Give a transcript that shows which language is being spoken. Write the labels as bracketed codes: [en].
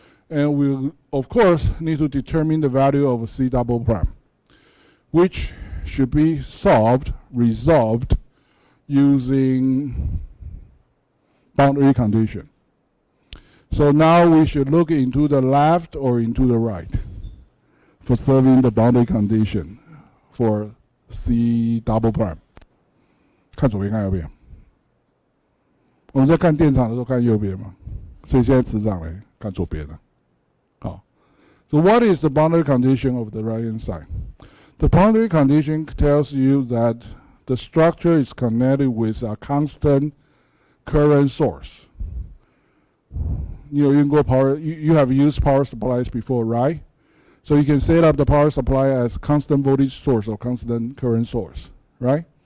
[en] And we, of course, need to determine the value of c double prime, which should be resolved using boundary condition. So now we should look into the left or into the right for solving the boundary condition for c double prime. [zh] 看左边看右边。我们在看电场的时候看右边嘛，所以现在磁场来看左边了。 [en] 好 ，So what is the boundary condition of the right-hand side? The boundary condition tells you that the structure is connected with a constant current source. [zh] 你有用过 power? [en] You have used power supplies before, right? So you can set up the power supply as constant voltage source or constant current source, right?